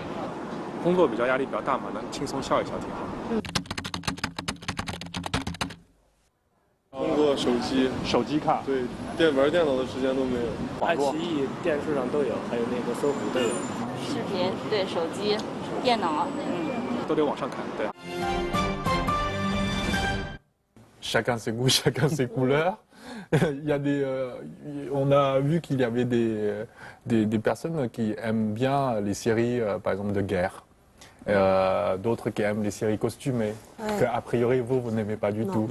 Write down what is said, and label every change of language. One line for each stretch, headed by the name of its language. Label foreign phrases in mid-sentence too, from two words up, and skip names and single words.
Chinese: 工作比较压力比较大嘛，那轻松笑一笑挺好。通过手机看，对，玩电脑的时间都没有。爱奇艺电视上都有，还有那个搜狐都有。视频对手机、电脑，都得网上看，对。
French: Chacun ses goûts, chacun ses couleurs. Il y a on a vu qu'il y avait des personnes qui aiment bien les séries, par exemple, de guerre. D'autres qui aiment les séries costumées, que a priori vous n'aimez pas du tout.